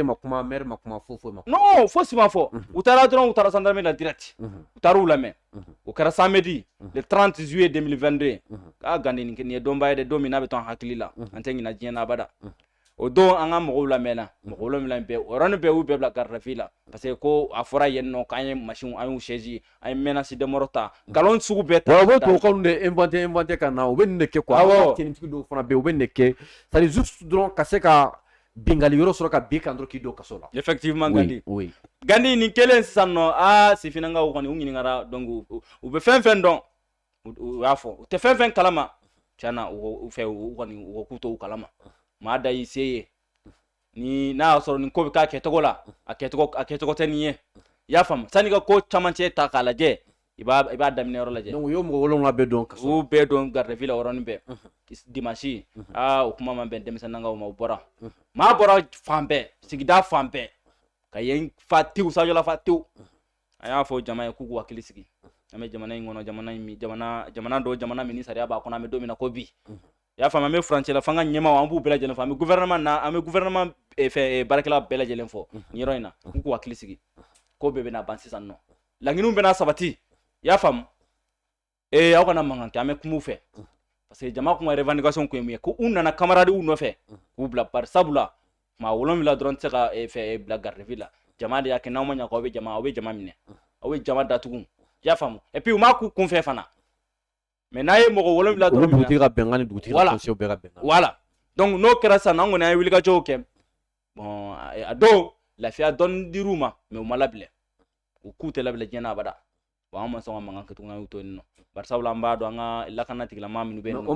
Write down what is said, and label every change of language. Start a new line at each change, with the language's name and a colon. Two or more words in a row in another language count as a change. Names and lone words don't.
Bambara: ma kuma maire ma kuma foyi ma non fosi ma fɔ u taara dɔrɔn u taara gendarmerie la direct u taara u lamɛn o kɛra
French: samedi le 30 juillet 2022
Bambara: Gandi nin ye dɔnba ye dɛ don min n'a bɛ to an hakili la an tɛ ɲinɛ diɲɛ na abada o don an ka mɔgɔw lamɛnna mɔgɔ 7 bɛɛ o yɔrɔnin bɛɛ y'u bɛɛ bila
French: garde à vue
Bambara: la
French: parce que
Bambara: ko a fɔra yen nɔ k'an ye machine an y'u chaise an ye
French: menace de mort
Bambara: ta nkalon sugu bɛɛ ta u bɛ tubabukanw de inventé ka na u bɛ nin de kɛ quoi tenitigi dɔw fana bɛ yen u bɛ nin de kɛ
French: c'est à dire juste
Bambara: dɔrɔn ka se ka bingali yɔrɔ sɔrɔ ka bin kan dɔrɔn k'i don kaso la effectivement Gandi nin kɛlen sisan nɔ sifinnakaw kɔni u ɲininkara donc u bɛ fɛn fɛn dɔn u y'a fɔ u tɛ fɛn fɛn kalama tiɲɛna u fɛ u kɔni u k'u to u kalama maa da y'i se ye ni n'a y'a sɔrɔ nin ko bɛ k'a kɛcogo la a kɛcogo tɛ nin ye i y'a faamu sanni ka ko camancɛ ta k'a lajɛ i b'a daminɛ yɔrɔ lajɛ donc u y'o mɔgɔ 7 bɛɛ dɔn kaso u bɛɛ dɔn
French: garde à vue
Bambara: la o yɔrɔnin bɛɛ dimanche o kuma ma bɛn denmisɛnnin nankaw ma u bɔra maa bɔra fan bɛɛ sigida fan bɛɛ ka yen fa tewu sajɔla fa tewu a y'a fɔ jama ye k'u k'u hakili sigi an bɛ jamana in kɔnɔ jamana min ni sariya b'a kɔnɔ an bɛ don min na ko bi i y'a faamu an bɛ furancɛ la f'an ka ɲɛmaaw an b'u bɛɛ lajɛlen fɔ an bɛ gouvernement baarakɛla bɛɛ lajɛlen fɔ nin yɔrɔ in na k'u k'u hakili sigi ko bɛɛ bɛna ban sisan nɔ laɲiniw bɛna sabati i y'a faamu aw kana mankan kɛ an bɛ kum'u fɛ
French: parce que
Bambara: jama kun ka revendication kun ye mun ye ko u nana camarade u nɔfɛ k'u bila bari sabula maa 7 dɔrɔn tɛ se ka bila
French: garde à vue
Bambara: la jama de y'a kɛ n'aw ma ɲɛ k'aw bɛ jama minɛ aw ye jama datugu y'a faamu
French: et puis
Bambara: u m'a k'u kunfɛ fana mais n'a ye mɔgɔ 7 dɔrɔn dugutigi ka bɛnkan ni dugutigi ka conseil bɛɛ ka bɛnkan
French: voilà donc
Bambara: n'o kɛra sisan an kɔni an ye wulikajɔw kɛ bon a dɔw lafiya dɔɔni dir'u ma mais u ma labila u k'u tɛ labila diɲɛ na abada bon an ma sɔn ka mankan kɛ tugun an y'u to yen nɔ bari sabula an b'a dɔn an ka lakana tigilama minnu bɛ yen nɔ